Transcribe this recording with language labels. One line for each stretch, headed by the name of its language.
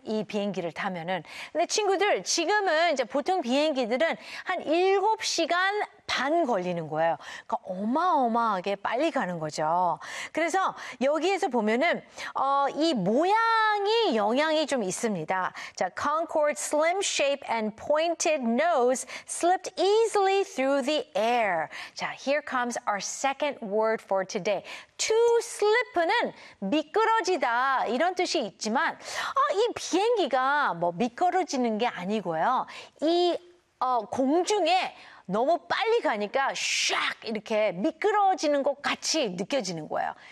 Korean: 이 비행기를 타면은. 근데 친구들 지금은 이제 보통 비행기들은 한 7시간 반 걸리는 거예요. 그러니까 어마어마하게 빨리 가는 거죠. 그래서 여기에서 보면은 이 모양이 영향이 좀 있습니다.
English: 자, Concorde's slim shape and pointed nose slipped easily through the air. 자, here comes our second word for today. To slip
Korean: 은 미끄러지다 이런 뜻이 있지만 이 비행기가 뭐 미끄러지는 게 아니고요. 이 공중에 너무 빨리 가니까 샥 이렇게 미끄러지는 것 같이 느껴지는 거예요.